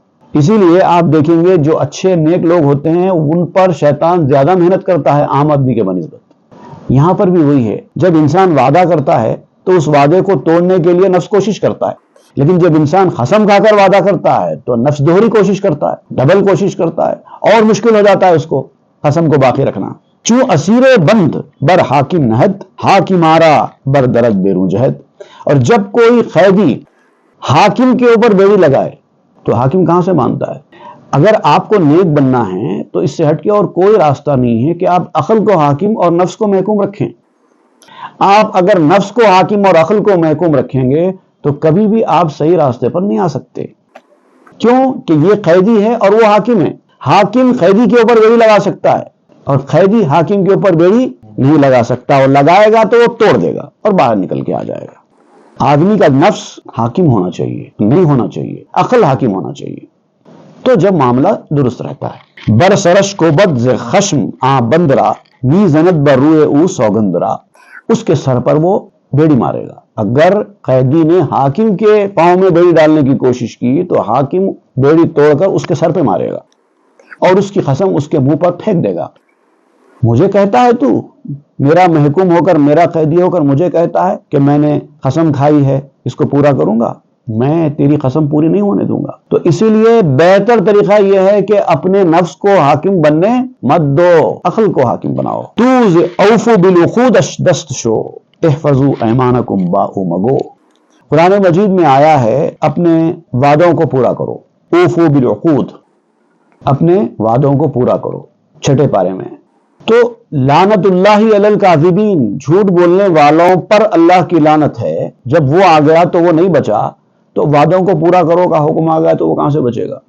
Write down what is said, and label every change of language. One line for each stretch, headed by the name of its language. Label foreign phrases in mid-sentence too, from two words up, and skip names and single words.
Urdu: اسی لیے آپ دیکھیں گے جو اچھے نیک لوگ ہوتے ہیں ان پر شیطان زیادہ محنت کرتا ہے عام آدمی کے بنسبت. یہاں پر بھی وہی ہے. جب انسان وعدہ کرتا ہے تو اس وعدے کو توڑنے کے لیے نفس کوشش کرتا ہے، لیکن جب انسان قسم کھا کر وعدہ کرتا ہے تو نفس دوہری کوشش کرتا ہے، ڈبل کوشش کرتا ہے، اور مشکل ہو جاتا ہے اس کو قسم کو باقی رکھنا.
Persian: چوں اسیر بند بر حاکم نہد، حاکم آرا بر درد بیرون جہد.
Urdu: اور جب کوئی قیدی حاکم کے اوپر بیڑی لگائے تو حاکم کہاں سے مانتا ہے؟ اگر آپ کو نیک بننا ہے تو اس سے ہٹ کے اور کوئی راستہ نہیں ہے کہ آپ عقل کو حاکم اور نفس کو محکوم رکھیں۔ آپ اگر نفس کو حاکم اور عقل کو محکوم رکھیں گے تو کبھی بھی آپ صحیح راستے پر نہیں آ سکتے۔ کیوں کہ یہ قیدی ہے اور وہ حاکم ہے۔ حاکم قیدی کے اوپر بیڑی لگا سکتا ہے اور قیدی حاکم کے اوپر بیڑی نہیں لگا سکتا، اور لگائے گا تو وہ توڑ دے گا اور باہر نکل کے آ جائے گا۔ آدمی کا نفس حاکم ہونا چاہیے، نہیں ہونا چاہیے، عقل حاکم ہونا چاہیے، تو جب معاملہ درست رہتا ہے۔
Persian: برسرش کو بد ز خشم آ بندرا می زند بر روئے او سوگندرا،
Urdu: اس کے سر پر وہ بیڑی مارے گا۔ اگر قیدی نے حاکم کے پاؤں میں بیڑی ڈالنے کی کوشش کی تو حاکم بیڑی توڑ کر اس کے سر پہ مارے گا اور اس کی قسم اس کے منہ پر پھینک دے گا۔ مجھے کہتا ہے تو میرا محکوم ہو کر، میرا قیدی ہو کر مجھے کہتا ہے کہ میں نے قسم کھائی ہے اس کو پورا کروں گا، میں تیری قسم پوری نہیں ہونے دوں گا۔ تو اسی لیے بہتر طریقہ یہ ہے کہ اپنے نفس کو حاکم بننے مت دو، عقل کو حاکم بناؤ۔
Persian: توز
Arabic: اوفو بالعقود
Persian: دست شو
Arabic: احفظوا ایمانکم
Persian: باء مگو،
Urdu: قرآن مجید میں آیا ہے اپنے وعدوں کو پورا کرو۔
Arabic: اوفو بالعقود،
Urdu: اپنے وعدوں کو پورا کرو، چھٹے پارے میں۔ تو
Arabic: لعنت اللہ علی الکاذبین،
Urdu: جھوٹ بولنے والوں پر اللہ کی لعنت ہے۔ جب وہ آ گیا تو وہ نہیں بچا، تو وعدوں کو پورا کرو کا حکم آ گیا تو وہ کہاں سے بچے گا؟